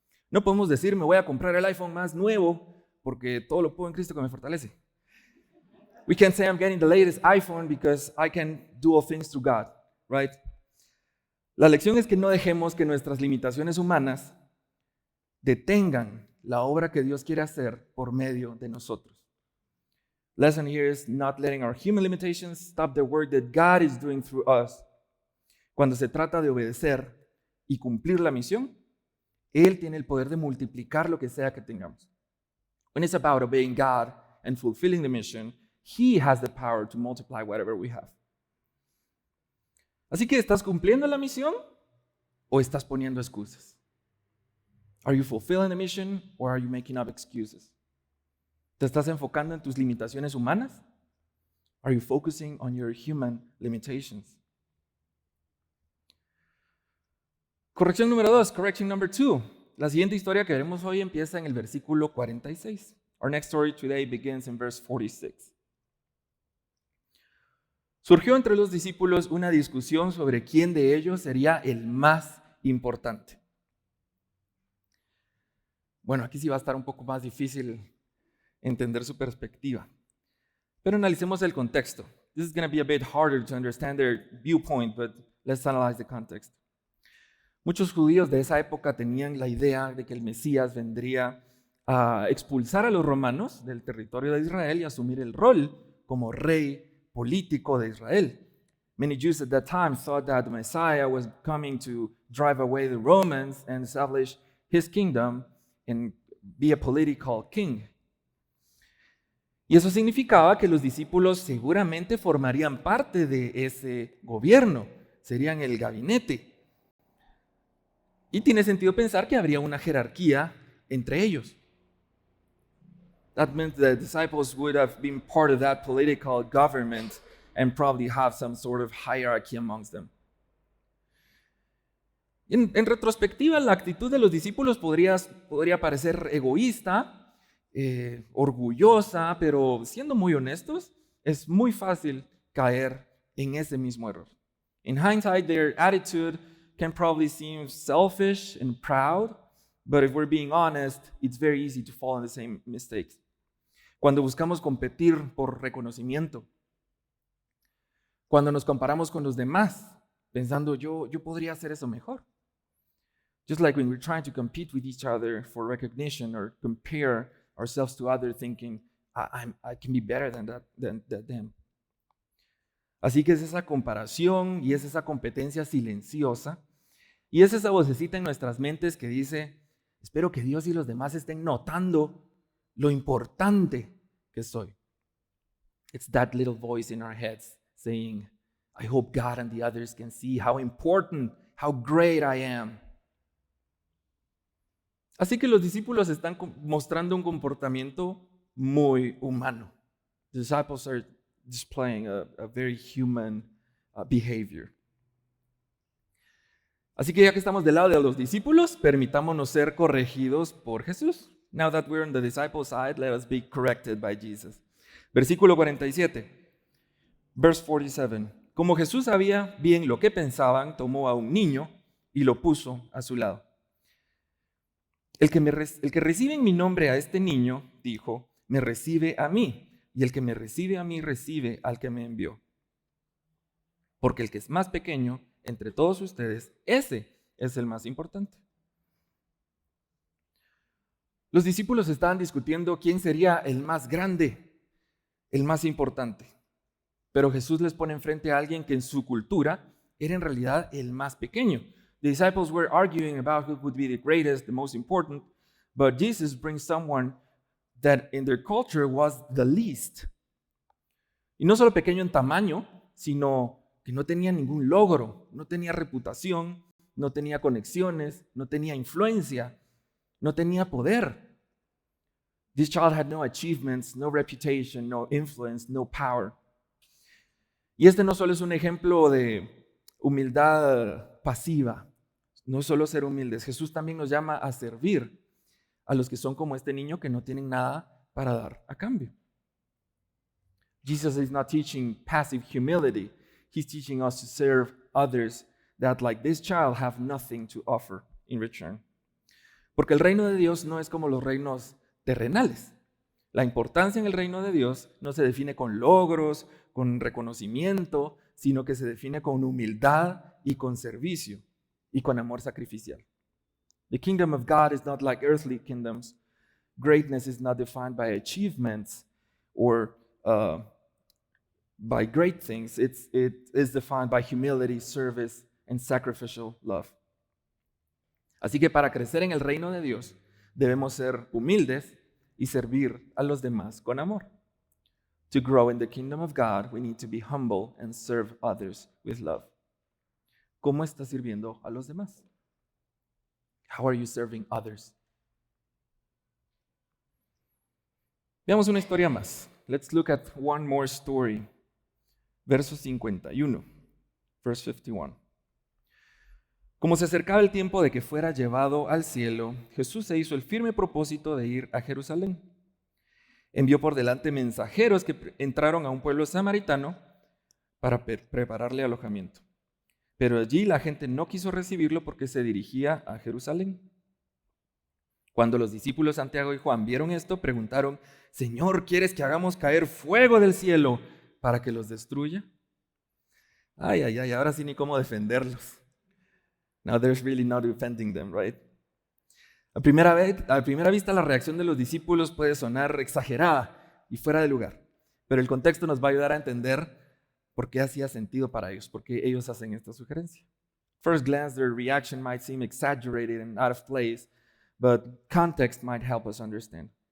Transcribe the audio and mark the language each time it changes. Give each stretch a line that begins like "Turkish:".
Spanish: No podemos decir me voy a comprar el iPhone más nuevo porque todo lo puedo en Cristo que me fortalece.
English: We can't say I'm getting the latest iPhone because I can do all things through God, right?
Spanish: La lección es que no dejemos que nuestras limitaciones humanas detengan la obra que Dios quiere hacer por medio de nosotros.
English: Lesson here is not letting our human limitations stop the work that God is doing through us.
Spanish: Cuando se trata de obedecer y cumplir la misión, Él tiene el poder de multiplicar lo que sea que tengamos.
English: When it's about obeying God and fulfilling the mission, He has the power to multiply whatever we have.
Spanish: Así que, ¿estás cumpliendo la misión o estás poniendo excusas?
English: Are you fulfilling the mission or are you making up excuses?
Spanish: ¿Te estás enfocando en tus limitaciones humanas?
English: Are you focusing on your human limitations?
Spanish: Corrección número 2,
English: correction number 2.
Spanish: La siguiente historia que veremos hoy empieza en el versículo 46.
English: Our next story today begins in verse 46.
Spanish: Surgió entre los discípulos una discusión sobre quién de ellos sería el más importante. Bueno, aquí sí va a estar un poco más difícil entender su perspectiva. Pero analicemos el contexto.
English: This is going to be a bit harder to understand their viewpoint, but let's analyze the context.
Spanish: Muchos judíos de esa época tenían la idea de que el Mesías vendría a expulsar a los romanos del territorio de Israel y asumir el rol como rey político de Israel.
English: Many Jews at that time thought that the Messiah was coming to drive away the Romans and establish his kingdom and be a political king.
Spanish: Y eso significaba que los discípulos seguramente formarían parte de ese gobierno, serían el gabinete. Y tiene sentido pensar que habría una jerarquía entre ellos.
English: That meant the disciples would have been part of that political government and probably have some sort of hierarchy amongst them.
Spanish: En retrospectiva, la actitud de los discípulos podría parecer egoísta, orgullosa, pero siendo muy honestos, es muy fácil caer en ese mismo error.
English: In hindsight, their attitude can probably seem selfish and proud, but if we're being honest, it's very easy to fall in the same mistakes.
Spanish: Cuando buscamos competir por reconocimiento, cuando nos comparamos con los demás, pensando yo podría hacer eso mejor.
English: Just like when we're trying to compete with each other for recognition or compare ourselves to others, thinking, I can be better than them.
Spanish: Así que es esa comparación y es esa competencia silenciosa y es esa vocecita en nuestras mentes que dice, espero que Dios y los demás estén notando lo importante que soy.
English: It's that little voice in our heads saying, I hope God and the others can see how important, how great I am.
Spanish: Así que los discípulos están mostrando un comportamiento muy humano.
English: The disciples are displaying a very human behavior.
Spanish: Así que ya que estamos del lado de los discípulos, permitámonos ser corregidos por Jesús.
English: Now that we're on the disciples' side, let us be corrected by Jesus.
Spanish: Versículo 47.
English: Verse 47.
Spanish: Como Jesús sabía bien lo que pensaban, tomó a un niño y lo puso a su lado. El que recibe en mi nombre a este niño, dijo, me recibe a mí, y el que me recibe a mí recibe al que me envió. Porque el que es más pequeño entre todos ustedes, ese es el más importante. Los discípulos estaban discutiendo quién sería el más grande, el más importante. Pero Jesús les pone enfrente a alguien que en su cultura era en realidad el más pequeño.
English: The disciples were arguing about who would be the greatest, the most important, but Jesus brings someone that in their culture was the least.
Spanish: Y no solo pequeño en tamaño, sino que no tenía ningún logro, no tenía reputación, no tenía conexiones, no tenía influencia, no tenía poder.
English: This child had no achievements, no reputation, no influence, no power.
Spanish: Y este no solo es un ejemplo de humildad pasiva, no es solo ser humildes. Jesús también nos llama a servir a los que son como este niño que no tienen nada para dar a cambio.
English: Jesus is not teaching passive humility. He's teaching us to serve others that, like this child, have nothing to offer in return.
Spanish: Porque el reino de Dios no es como los reinos terrenales. La importancia en el reino de Dios no se define con logros, con reconocimiento, sino que se define con humildad y con servicio y con amor sacrificial.
English: The kingdom of God is not like earthly kingdoms. Greatness is not defined by achievements or by great things. It is defined by humility, service, and sacrificial love.
Spanish: Así que para crecer en el reino de Dios debemos ser humildes y servir a los demás con amor.
English: To grow in the kingdom of God, we need to be humble and serve others with love.
Spanish: ¿Cómo estás sirviendo a los demás?
English: How are you serving others?
Spanish: Veamos una historia más.
English: Let's look at one more story.
Spanish: Verso 51.
English: Verse 51.
Spanish: Como se acercaba el tiempo de que fuera llevado al cielo, Jesús se hizo el firme propósito de ir a Jerusalén. Envió por delante mensajeros que entraron a un pueblo samaritano para prepararle alojamiento. Pero allí la gente no quiso recibirlo porque se dirigía a Jerusalén. Cuando los discípulos Santiago y Juan vieron esto, preguntaron: Señor, ¿quieres que hagamos caer fuego del cielo para que los destruya? Ay, ahora sí ni cómo defenderlos.
English: Now there's really no defending them, right?
Spanish: A primera vista la reacción de los discípulos puede sonar exagerada y fuera de lugar, pero el contexto nos va a ayudar a entender por qué hacía sentido para ellos, por qué ellos hacen esta sugerencia.
English: First glance, their reaction might seem exaggerated and out of place, but context might help us understand.